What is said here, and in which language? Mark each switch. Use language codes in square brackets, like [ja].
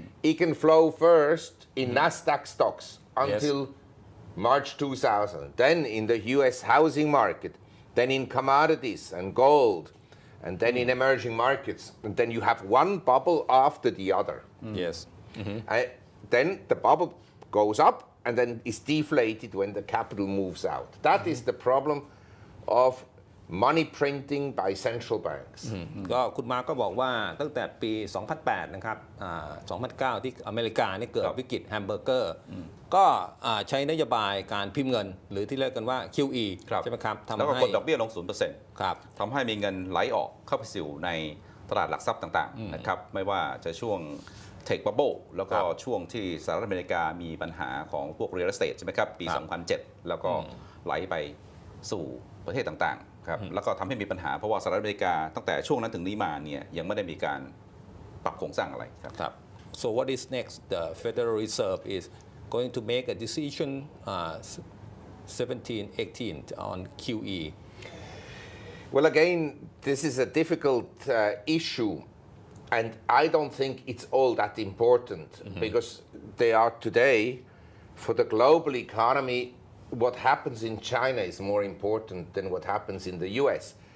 [en] It can flow first in Nasdaq stocks until March 2000, then in the US housing market, then in commodities and gold, and then in emerging markets. And then you have one bubble after the other. Yes. Then the bubble goes up and then is deflated when the capital moves out. That is the problem of money printing by central banks. [th] ก็คุณมาร์คก็บอกว่าตั้งแต่ปี 2008 นะครับ2009 ที่อเมริกานี่เกิดวิกฤตแฮมเบอร์เกอร์ก็ใช้นโยบายการพิมพ์เงินหรือที่เรียกกันว่า QE ใช่ไหมครับ แล้วก็กดดอกเบี้ยลง 0% ครับ ทำให้มีเงินไหลออกเข้าไปสู่ในตลาดหลักทรัพย์ต่างๆนะครับไม่ว่าจะช่วงเทคบับเบิ้ลแล้วก็ช่วงที่สหรัฐอเมริกามีปัญหาของพวก real estate ใช่ไหมครับปี 2007 แล้วก็ไหลไปสู่ประเทศต่างๆครับแล้วก็ทำให้มีปัญหาเพราะว่าสหรัฐอเมริกาตั้งแต่ช่วงนั้นถึงนี้มาเนี่ยยังไม่ได้มีการปรับโครงสร้างอะไรครับ [en] So what is next? The Federal Reserve is going to make a decision 17-18 on QE. Well, again, this is a difficult issue. And I don't think it's all that important because they are today, for the global economy, what happens in China is more important than what happens in the US.